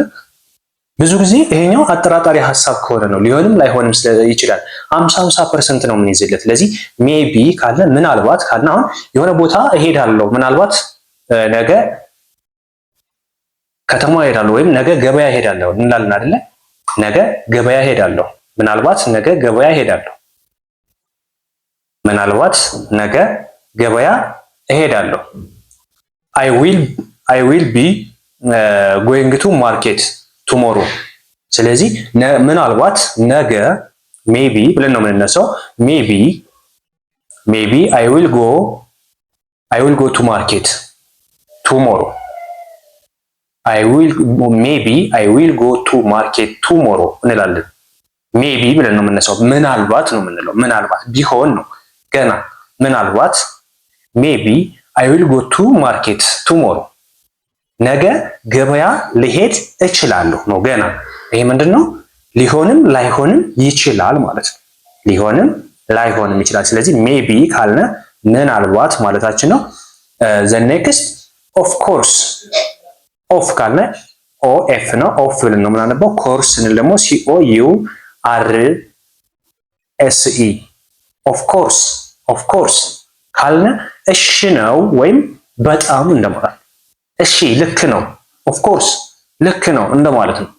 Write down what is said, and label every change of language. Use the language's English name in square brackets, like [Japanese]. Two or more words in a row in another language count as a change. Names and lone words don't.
[Amharic] ብዙ ጊዜ ይሄኛው አጠራጣሪ ሐሳብ ከሆነ ነው፣ ሊሆንም ላይሆንም ይችላል። 50% ነው የምንይዝለት። ስለዚህ ሜይቢ ካለ ምናልባት ካለ አሁን የሆነ ቦታ እሄዳለሁ፣ ምናልባት ነገ ከተማ እሄዳለሁ ወይም ነገ ገበያ እሄዳለሁ እንላለን አይደለ? ነገ ገበያ እሄዳለሁ፣ ምናልባት ነገ ገበያ እሄዳለሁ፣ ምናልባት ነገ ገበያ እሄዳለሁ። [English] I will be going to market tomorrow። [Amharic] ስለዚህ ምናልባት ነገ maybe ብለን ነው የምንነሳው። [English] maybe I will go to market tomorrow። maybe I will go to market tomorrow [Amharic] እንላለን። ሜቢ ብለን ነው የምንነሳው። ምናልባት ነው የምንለው። ምናልባት ቢሆን ነው ገና። ምናልባት ሜቢ [English] I will go to market tomorrow [Amharic] ነገ ገበያ ልሄድ እችላለሁ ነው ገና። ይሄ ምንድነው? ሊሆንም ላይሆንም ይችላል ማለት ነው። ሊሆንም ላይሆንም ይችላል። ስለዚህ ሜቢ ካልነ ምናልባት ማለታችን ነው። [English] the next of course [Amharic] ኦፍ ካልነ OF ነው። ኦፍ ብለን ነው የምናነበው። ኮርስ ስንል ደግሞ COURSE [English] of course [Amharic] ካልነ እሺ ነው ወይም በጣም እንደማለት። እሺ ልክ ነው [English] of course [Amharic] ልክ ነው እንደማለት ነው።